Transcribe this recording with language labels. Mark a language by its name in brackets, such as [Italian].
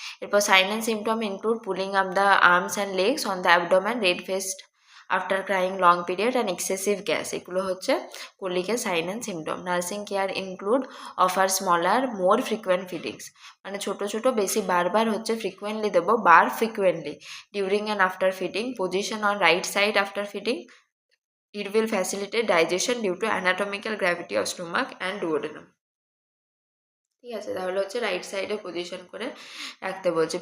[English] এরপর sign and symptom include pulling up the arms and legs on the abdomen, red faced after crying long period and excessive gas, [Bangla] এগুলো হচ্ছে কোলিকের [English] Sign and symptom. Nursing care include offer smaller more frequent feedings, [Bangla] মানে ছোটো ছোটো বেশি বারবার [English] হচ্ছে ফ্রিকুয়েন্টলি দেবো, frequently during and after feeding. Position on right side after feeding, it will facilitate digestion due to anatomical gravity of stomach and duodenum. [Bangla] ঠিক আছে, তাহলে হচ্ছে রাইট সাইডে পজিশন করে রাখতে বলছে।